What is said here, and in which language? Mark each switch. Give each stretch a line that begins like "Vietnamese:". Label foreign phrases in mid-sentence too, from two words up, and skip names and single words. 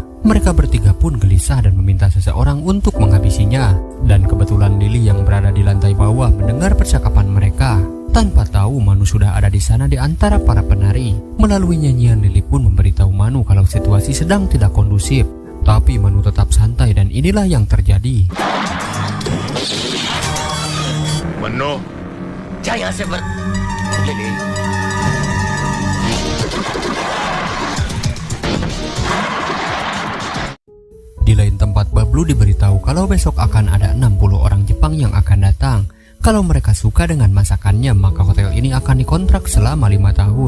Indonesian: Mereka bertiga pun gelisah dan meminta seseorang untuk menghabisinya. Dan kebetulan Lily yang berada di lantai bawah mendengar percakapan mereka. Tanpa tahu, Manu sudah ada di sana di antara para penari. Melalui nyanyian, Lily pun memberitahu Manu kalau situasi sedang tidak kondusif. Tapi Manu tetap santai dan inilah yang terjadi.
Hindi: मन्नो जा यहाँ से लिली
Indonesian: Di lain tempat, Bablu diberitahu kalau besok akan ada 60 orang Jepang yang akan datang. Kalau mereka suka dengan masakannya, maka hotel ini akan dikontrak selama 5 tahun.